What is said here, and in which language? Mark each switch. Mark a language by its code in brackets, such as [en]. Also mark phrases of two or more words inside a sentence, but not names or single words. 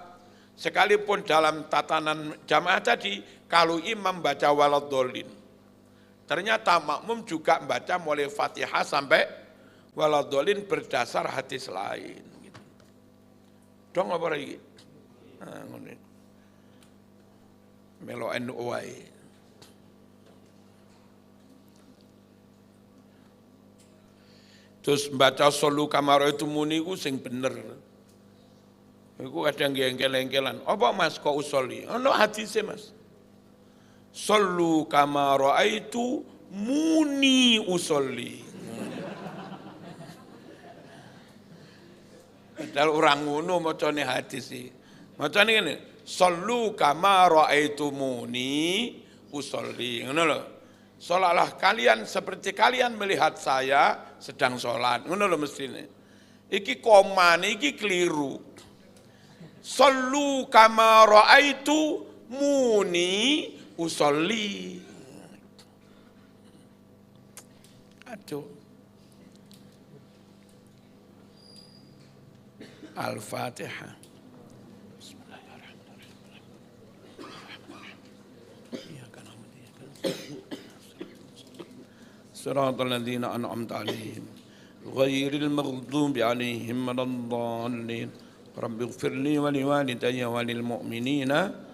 [id] Sekalipun dalam tatanan jamaah tadi, kalau imam baca waladhdallin, ternyata makmum juga membaca mulai Fatihah sampai waladhdallin berdasar hadis lain. [jv] Dong apa lagi? Melo NU wae. Terus baca [ar] صلوا كما رأيتموني [jv] ku sing bener. Iku kadang engkel-engkelan. Apa Mas kok usolli? Ono hadise Mas. [ar] صلوا كما رأيتموني أصلي. [jv] Padahal orang ngono macane hadis iki. Macane ngene, [ar] صلوا كما رأيتموني أصلي. [jv] Ngono lho. [id] Sholatlah kalian seperti kalian melihat saya sedang sholat. [jv] Ngono lho mestine. Iki komane iki keliru. [ar] صلوا كما رأيتموني أصلي. [jv] Aduh. Al-Fatihah. [ar] صراط الذين أنعمت عليهم غير المغضوب عليهم ولا الضالين رب اغفر لي ولوالدي وللمؤمنين آمين.